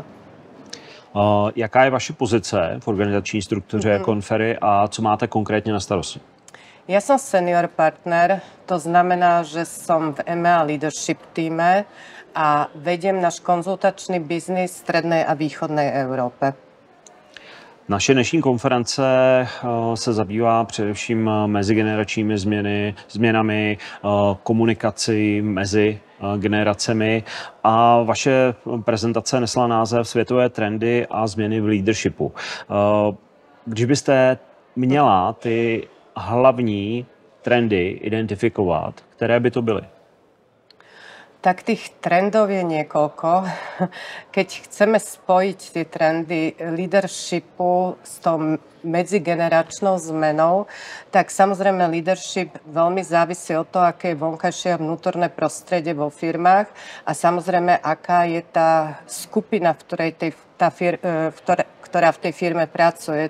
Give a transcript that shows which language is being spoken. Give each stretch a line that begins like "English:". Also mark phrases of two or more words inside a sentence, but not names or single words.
Czech: Jaká je vaše pozice v organizační struktuře Conferry a co máte konkrétně na starosti?
Slovak: Ja som
English: senior partner,
Slovak: to znamená, že som v EMEA Leadership týme a vediem náš konzultačný biznis v strednej a východnej Európe.
Czech: Naše dnešní konference se zabývá především mezigeneračními změnami, komunikací mezi generacemi a vaše prezentace nesla název Světové trendy a změny v leadershipu. Když byste měla ty hlavní trendy identifikovat, které by to byly?
Slovak: Tak tých trendov je niekoľko. Keď chceme spojiť tie trendy leadershipu s tou medzigeneračnou zmenou, tak samozrejme leadership veľmi závisí od toho, aké je vonkajšie a vnútorné prostredie vo firmách a samozrejme, aká je tá skupina, ktorá v tej firme pracuje.